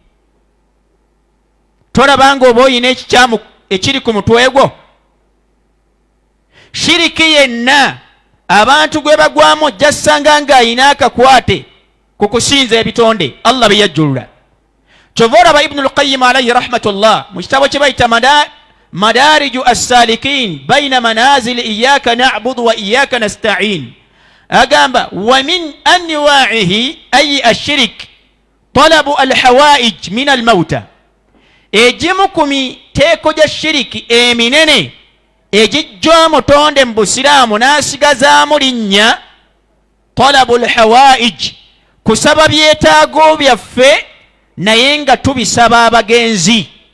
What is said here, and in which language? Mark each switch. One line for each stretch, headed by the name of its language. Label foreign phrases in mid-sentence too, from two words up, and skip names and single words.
Ganda: Tolabanga oba oyina ekikyamu ekiri ku mutwe gwo? Shiriki yenna abantu gwe bagwamu ojja ssanga ng'ayina akakwate ku kusinza ebitonde Allah bye yajjulula. Kyova olaba Ibnul Qayyim
Arabic: عليه رحمة الله
Ganda: mu kitabo kye bayita Madariju as-Salikin bayna manazil iyyaka na'budu wa iyyaka nasta'in,
Arabic: agamba ومن أنواعه أي الشرك طلب الحوائج من الموتى.
Ganda: Egimu ku miteeko gya shiriki eminene egijja omutonde mu Busiraamu n'asigazaamu linnya
Arabic: طلب الحوائج,
Ganda: kusaba byetaago byaffe naye nga tubisaba abagenzi.